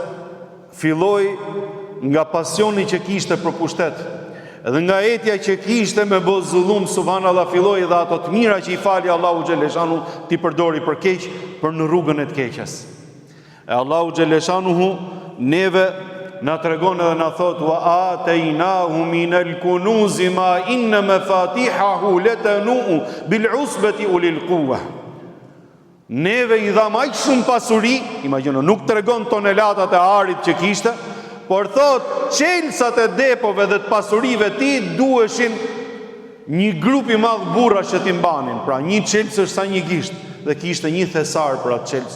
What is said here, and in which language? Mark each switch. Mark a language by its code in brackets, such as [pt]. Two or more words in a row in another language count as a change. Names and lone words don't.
[sq] filloi nga pasioni që kishte për pushtet, edhe nga etja që kishte me bë zullum, subhanallahu, filloi dhe ato të mira që i fali Allahu xhelleshanu ti përdori për keq, për në rrugën e të keqes. E Allahu xhelleshanu neve na tregon edhe na thot [ar] وآتيناه من الكنوز ما إن مفاتحه لتنوء بالعصبة أولي القوة. [sq] Neve i dham aq shumë pasuri, imagjino, nuk tregon tonelatat e arit që kishte, por thot, qelësat e depove dhe të pasurive ti duheshin një grup i madh burra që ti mbanin. Pra një qelës është sa një gisht, dhe kishte një thesar për atë qelës.